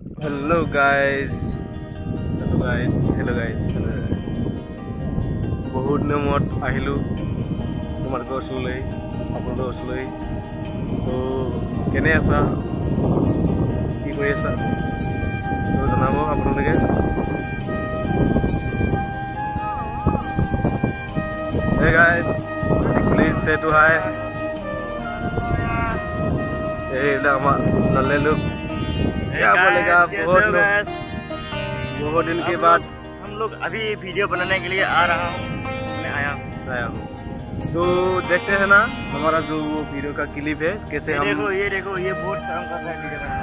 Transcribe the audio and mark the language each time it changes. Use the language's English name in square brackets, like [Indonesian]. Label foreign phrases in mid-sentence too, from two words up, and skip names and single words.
[English] Hello guys. Hello guys. [Assamese] বহুত দিনৰ মূৰত আহিলোঁ তোমালোকৰ ওচৰলৈ, আপোনালোকৰ ওচৰলৈ। তো কেনে আছা, কি কৰি আছা, তো জনাব আপোনালোকে। [English] Hey guys, please say to hi. [Assamese] এইবিলাক আমাৰ নলে লোক [Hindi] क्या बोलेगा। बहुत दिन के बाद हम लोग अभी वीडियो बनाने के लिए आ रहा हूँ, मैं आया हूँ। तो देखते हैं ना हमारा जो वीडियो का क्लिप है कैसे हम ये देखो ये बहुत शर्म कर रहा है वीडियो बनाने।